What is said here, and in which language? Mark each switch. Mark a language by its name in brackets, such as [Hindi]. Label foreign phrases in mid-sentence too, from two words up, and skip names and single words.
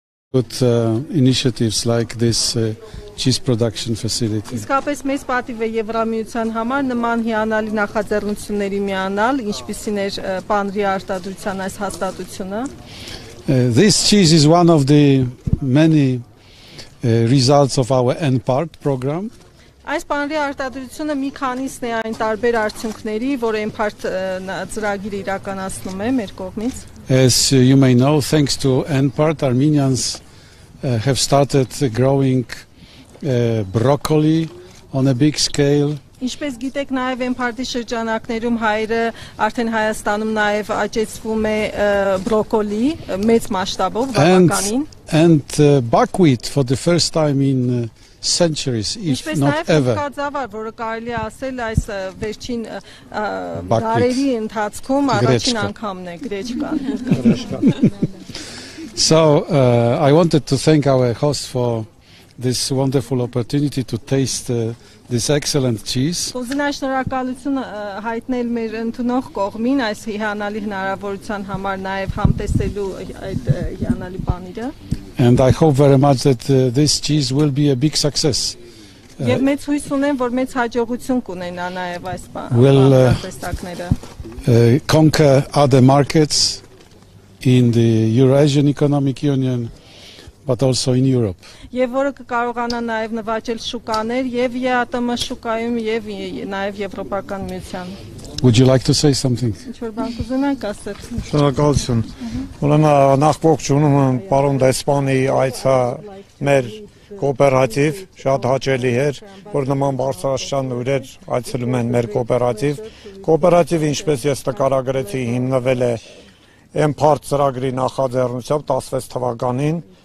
[English] Good initiatives like this cheese production facility. [Armenian] Իսկապես մեծ պատիվ է Եվրամիության համար նման հիանալի նախաձեռնությունների միանալ, ինչպիսին էր պանրի արտադրության այս հաստատությունը. [English] This cheese is one of the many results of our N-Part program. [Armenian] Այս պանրի արտադրությունը մի քանիսն է այն տարբեր արդյունքների, որ N-Part ծրագիրը իրականացնում է մեր կողմից. [English] As you may know, thanks to N-Part, Armenians have started growing broccoli on a big scale. [Armenian] Ինչպես գիտեք, նաև N-Part-ի շրջանակներում հայերը արդեն Հայաստանում նաև աճեցվում է բրոկոլի մեծ մասշտաբով բավականին. [English] And buckwheat for the first time in centuries, if not ever. [Armenian] Որը կարելի ասել այս վերջին դարերի ընթացքում առաջին անգամն է գրեչկան. [English] So I wanted to thank our host for this wonderful opportunity to taste this excellent cheese. [Armenian] Շնորհակալություն հայտնել մեր ընդունող կողմին այս հիանալի հնարավորության համար նաև համտեսելու այդ հիանալի պանիրը. [English] And I hope very much that this cheese will be a big success. [Armenian] Եվ մեծ հույս ունեմ, որ մեծ հաջողություն կունենա նաև այս պանիրը. [English] Conquer other markets in the Eurasian Economic Union, but also in Europe. [Armenian] Եվ որը կկարողանա նաև նվաճել շուկաներ եւ ԵԱՏՄ շուկայում եւ նաև Եվրոպական միության. [English] Would you like to say something? [Armenian] Ինչ-որ բան կուզենաք ասել? Շնորհակալություն. Ուրեմն նախ ողջունում եմ պարոն դեսպանի այցը մեր կոոպերատիվ, շատ հաճելի էր, որ նման բարձրաստիճան լուրեր այցելում են մեր կոոպերատիվ. Կոոպերատիվը, ինչպես ես նկարագրեցի, հիմնվել է N-Part ծրագրի նախաձեռնությամբ 16 թվականին.